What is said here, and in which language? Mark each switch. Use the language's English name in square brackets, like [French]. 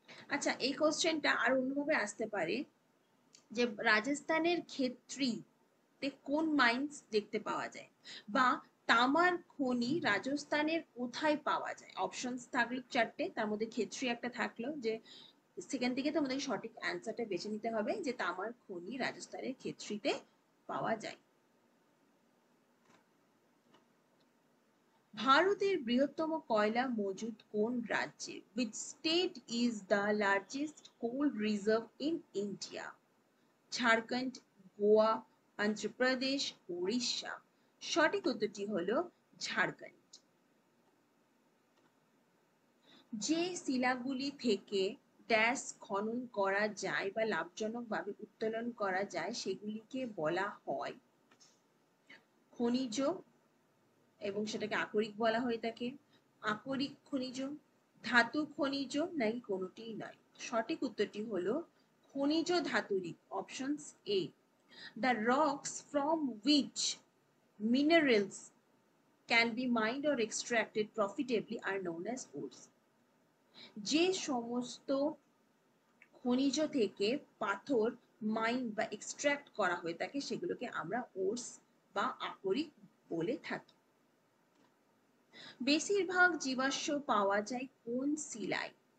[Bangla] আচ্ছা এই কোশ্চেনটা আর অন্যভাবে আসতে পারে যে রাজস্থানের ক্ষেত্রীতে কোন মাইন্স দেখতে পাওয়া যায়, বা তামার খনি রাজস্থানের কোথায় পাওয়া যায়? অপশনস থাকলো চারটে, তার মধ্যে ক্ষেত্রী একটা থাকলো যে সেখান থেকে তোমাদের সঠিক অ্যান্সারটা বেছে নিতে হবে যে তামার খনি রাজস্থানের খেতড়িতে পাওয়া যায়। ভারতের বৃহত্তম কয়লা মজুদ কোন রাজ্যে? [English] Which state is the largest coal reserve in India? [Bangla] Jharkhand, Goa, Andhra Pradesh, Orissa. সঠিক উত্তরটি হলো ঝাড়খণ্ড। যে শিলাগুলি থেকে ড্যাশ খনন করা যায় বা লাভজনকভাবে উত্তোলন করা যায় সেগুলিকে বলা হয় খনিজ, এবং সেটাকে আকরিক বলা হয়ে থাকে। আকরিক খনিজ, ধাতু খনিজ, নাকি কোনোটিই নয়? সঠিক উত্তরটি হলো খনিজ ধাতুরিক, options A. [English] The rocks from which minerals can be mined or extracted profitably are known as ores. [Bangla] যে সমস্ত খনিজ থেকে পাথর মাইন বা এক্সট্রাক্ট করা হয়ে থাকে সেগুলোকে আমরা ওরস বা আকরিক বলে থাকি। বেশিরভাগ জীবাশ্ম পাওয়া যায় কোন শিলায়?